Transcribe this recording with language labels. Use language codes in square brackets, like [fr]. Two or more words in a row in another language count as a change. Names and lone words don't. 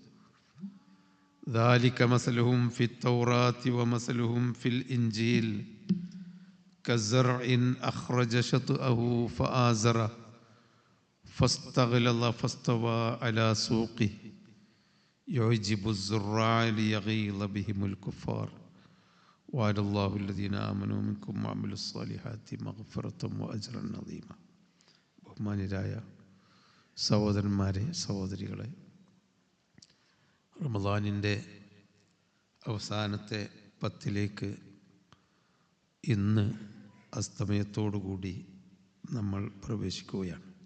[ar] ذلك مثلهم في التوراة ومثلهم في الإنجيل كزرع أخرج شطأه فآزره فاستغلظ فاستوى على سوقه يعجب الزراع ليغيظ بهم الكفار وعد الله الذين آمنوا منكم وعملوا الصالحات مغفرة وأجرا عظيما. [ml] ബഹുമാന്യരായ സഹോദരന്മാരെ, സഹോദരികളെ, റമദാനിൻ്റെ അവസാനത്തെ പത്തിലേക്ക് ഇന്ന് അസ്തമയത്തോടുകൂടി നമ്മൾ പ്രവേശിക്കുകയാണ്.